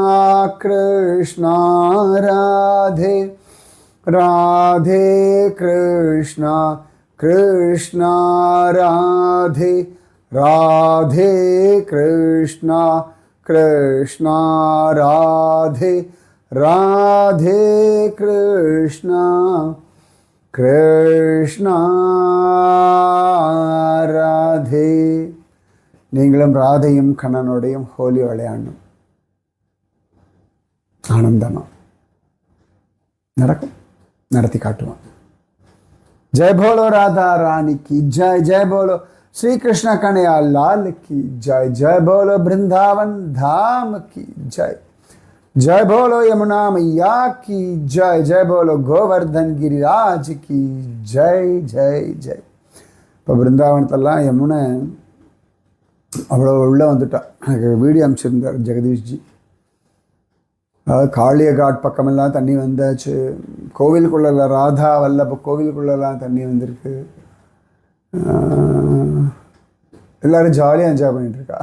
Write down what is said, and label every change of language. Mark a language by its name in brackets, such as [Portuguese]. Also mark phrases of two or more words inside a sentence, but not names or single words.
[Tamil] கிருஷ்ணா ராதே, ராதே கிருஷ்ணா, கிருஷ்ணா ராதே, ராதே கிருஷ்ணா, கிருஷ்ணா ராதே, ராதே கிருஷ்ணா, கிருஷ்ணா ராதே. நீங்களும் ராதையும் கண்ணனுடையும் ஹோலி விளையாடணும். ஆனந்தமா நடக்கும், நடத்தி காட்டுவான். [Hindi] जय बोलो राधा रानी की जय, जय बोलो श्री कृष्ण कन्हैया लाल की जय, जय बोलो वृंदावन धाम की जय, जय बोलो यमुना मैया की जय, जय बोलो गोवर्धन गिरिराज की जय, जय जय. [Tamil] இப்போ பிருந்தாவனத்தெல்லாம் யமுனை அவ்வளோ உள்ளே வந்துட்டா. எனக்கு வீடியோ அனுப்பிச்சிருந்தார் ஜெகதீஷ்ஜி. அதாவது காளியகாட் பக்கமெல்லாம் தண்ணி வந்தாச்சு. கோவிலுக்குள்ள ராதா வல்லப கோவிலுக்குள்ளெல்லாம் தண்ணி வந்திருக்கு. எல்லோரும் ஜாலியாக என்ஜாய் பண்ணிகிட்ருக்கா.